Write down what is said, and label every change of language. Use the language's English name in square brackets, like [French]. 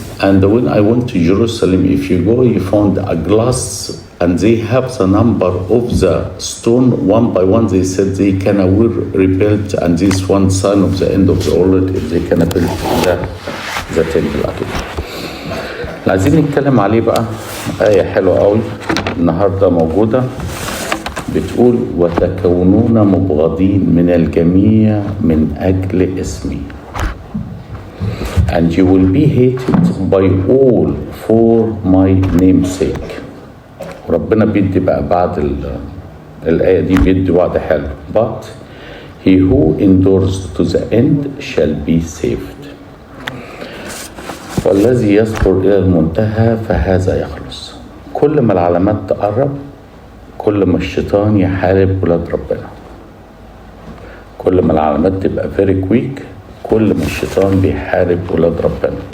[English] And when I went to Jerusalem, if you go, you found a glass, and they have the number of the stone one by one. They said they can rebuild, and this one sign of the end of the world if they can build the temple again. [Arabic] عايزين نتكلم عليه بقى. آية حلوة قوي النهاردة موجودة، بتقول وتكونون مبغضين من الجميع من أجل اسمي. [English] And you will be hated by all for my name's sake. [Arabic] ربنا بيدي بقى بعد الآية دي بيدي وعد حلو. [English] But he who endures to the end shall be saved. [Arabic] والذي يصبر إلى المنتهى فهذا يخلص. كل ما العلامات تقرب، كل ما الشيطان يحارب ولاد ربنا. كل ما العلامات تبقى [English] very quick، [Arabic] كل ما الشيطان بيحارب ولاد ربنا.